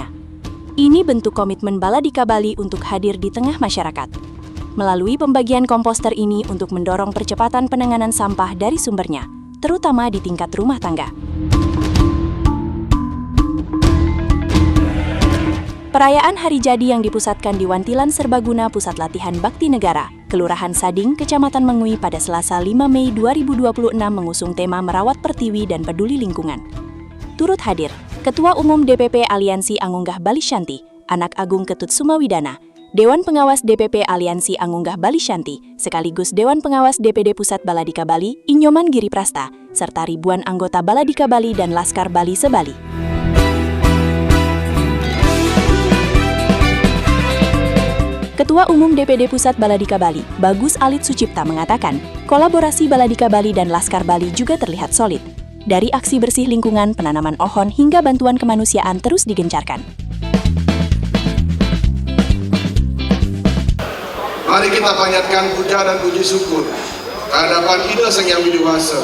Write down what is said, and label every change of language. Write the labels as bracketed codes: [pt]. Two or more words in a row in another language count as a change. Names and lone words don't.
[id] Ini bentuk komitmen Baladika Bali untuk hadir di tengah masyarakat. Melalui pembagian komposter ini untuk mendorong percepatan penanganan sampah dari sumbernya, terutama di tingkat rumah tangga. Perayaan Hari Jadi yang dipusatkan di Wantilan Serbaguna Pusat Latihan Bakti Negara, Kelurahan Sading, Kecamatan Mengui pada Selasa 5 Mei 2026 mengusung tema Merawat Pertiwi dan Peduli Lingkungan. Turut hadir, Ketua Umum DPP Aliansi Angunggah Bali Shanti, Anak Agung Ketut Sumawidana, Dewan Pengawas DPP Aliansi Angunggah Bali Shanti, sekaligus Dewan Pengawas DPD Pusat Baladika Bali, Inyoman Giri Prasta, serta ribuan anggota Baladika Bali dan Laskar Bali Sebali. Ketua Umum DPD Pusat Baladika Bali, Bagus Alit Sucipta mengatakan, kolaborasi Baladika Bali dan Laskar Bali juga terlihat solid. Dari aksi bersih lingkungan, penanaman pohon, hingga bantuan kemanusiaan terus digencarkan. Mari kita panjatkan puja dan puji syukur kehadapan Ida Sang Hyang Widiwasa.